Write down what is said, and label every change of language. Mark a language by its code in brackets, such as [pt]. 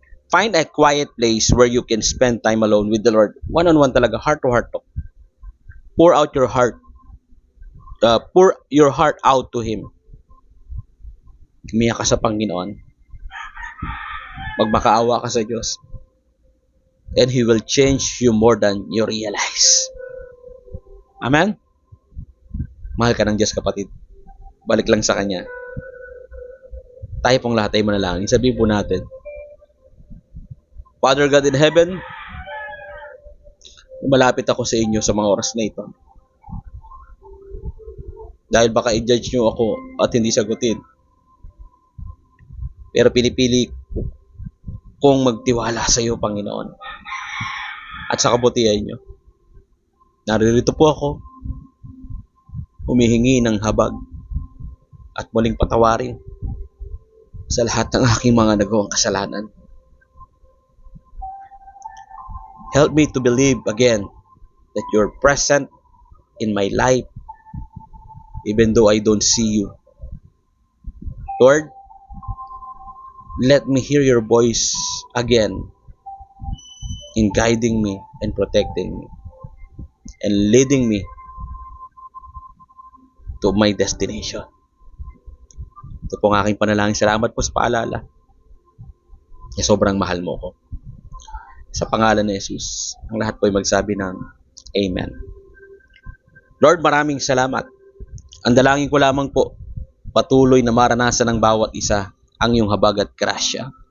[en] Find a quiet place where you can spend time alone with the Lord. One-on-one talaga, heart-to-heart talk. Pour out your heart. pour your heart out to Him. [tl] Umiyak ka sa Panginoon. Magmakaawa ka sa Diyos. [en] And He will change you more than you realize. Amen? [tl] Mahal ka ng Diyos, kapatid. Balik lang sa Kanya. Tayo pong lahat ay manalangin. Sabihin po natin, [en] Father God in heaven, [tl] malapit ako sa inyo sa mga oras na ito. Dahil baka i-judge nyo ako at hindi sagutin. Pero pinipili kong magtiwala sa iyo, Panginoon. At sa kabutihan nyo. Naririto po ako, humihingi ng habag at muling patawarin sa lahat ng aking mga nagawang kasalanan. [en] Help me to believe again that you're present in my life even though I don't see you. Lord, let me hear your voice again in guiding me and protecting me and leading me to my destination. [tl] Ito po ang aking panalangin. Salamat po sa paalala. Sobrang mahal mo ko. Sa pangalan ni Jesus, ang lahat po ay magsabi ng Amen. Lord, maraming salamat. Ang dalangin ko lamang po, patuloy na maranasan ng bawat isa ang iyong habag at grasya.